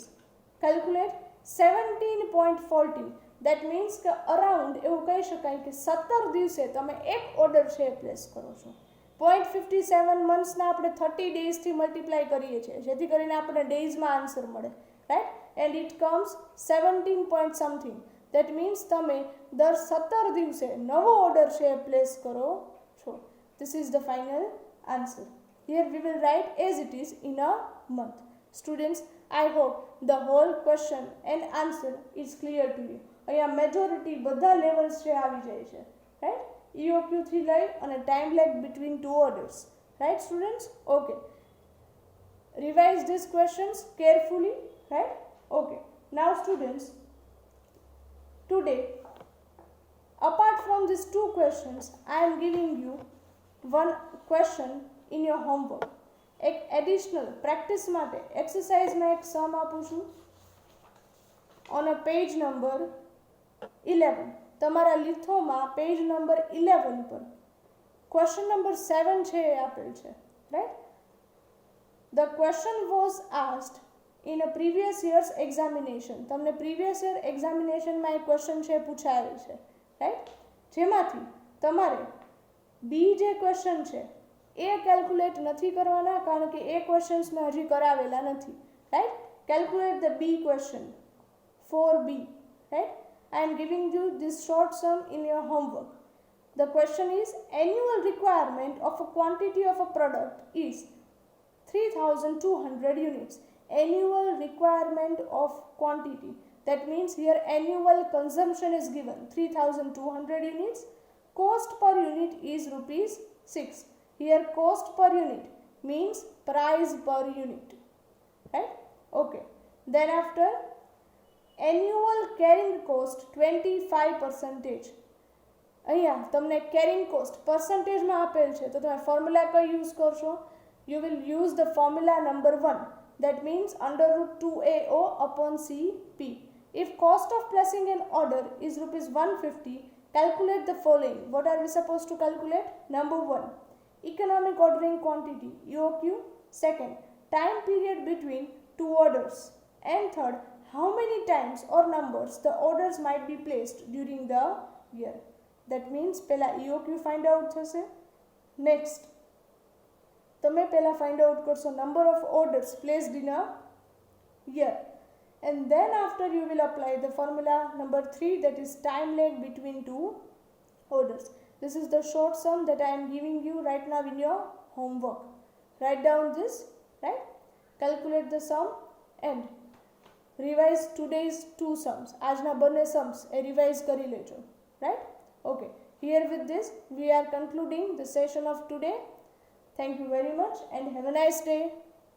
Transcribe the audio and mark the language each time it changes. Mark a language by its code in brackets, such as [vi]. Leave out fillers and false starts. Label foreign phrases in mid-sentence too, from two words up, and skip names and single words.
[en] કેલ્ક્યુલેટ 17.40. that means [gu] કે અરાઉન્ડ એવું કહી શકાય કે 17 દિવસે તમે એક ઓર્ડર છે પ્લેસ કરો છો. 0.57 મંથ્સના આપણે 30 ડેઝથી મલ્ટીપ્લાય કરીએ છીએ જેથી કરીને આપણને ડેઝમાં આન્સર મળે. [en] રાઈટ. and it comes 17 point something. That means [gu] તમે દર 17 દિવસે નવો ઓર્ડર છે પ્લેસ કરો છો. [en] This is the final answer. Here we will write as it is in a month. Students, I hope the whole question and answer is clear to you. [gu] અહીંયા મેજોરિટી બધા લેવલ્સ છે આવી જાય છે. રાઈટ. [en] EOQ [gu] થી લઈ અને [en] time lag between two orders. Right students? Okay. Revise these questions carefully. Right. Okay, now students, today apart from these two questions I am giving you one question in your homework. [gu] એક [en] additional practice [gu] માટે exerciseમાં એક sum આપું છું [en] on a page number 11. [gu] તમારા લિથોમાં [en] page number [gu] 11 પર [en] question number [gu] 7 છે એ આપેલ છે, રાઈટ. [en] The question was asked in a previous year's examination. [gu] તમને [en] previous year examinationમાં [gu] એક ક્વેશ્ચન છે પૂછાયેલ છે, રાઈટ. જેમાંથી તમારે બી જે ક્વેશ્ચન છે એ કેલ્ક્યુલેટ નથી કરવાના, કારણ કે એ ક્વેશ્ચન્સ મેં હજી કરાવેલા નથી, રાઈટ. [en] calculate the B question for B, right? I am giving you this short sum in your homework. The question is, annual requirement of a quantity of a product is 3200 units. Annual requirement of quantity, that means here annual consumption is given 3200 units. Cost per unit is rupees 6. Here cost per unit means price per unit, right? Okay. Then after, annual carrying cost 25%. [gu] અહીંયા તમને [en] carrying cost percentage [gu] માં આપેલ છે, તો તમે ફોર્મ્યુલા કઈ યુઝ કરશો? [en] You will use the formula number 1, that means under root 2AO upon CP. If cost of placing an order is rupees 150, calculate the following. What are we supposed to calculate? Number 1, economic ordering quantity EOQ. Second, time period between two orders. And third, how many times or numbers the orders might be placed during the year. That means પહેલા EOQ find out થશે. Next, [gu] તમે પહેલા [en] find out કરશો number of orders placed in a year. And then after you will apply the formula number 3, that is time lag between two orders. This is the short sum that I am giving you right now in your homework. Write down this, right? Calculate the sum and revise today's two sums. [gu] આજના બંને sums એ revise કરી લેજો, [en] right? Okay. Here with this we are concluding the session of today. Thank you very much and have a nice day.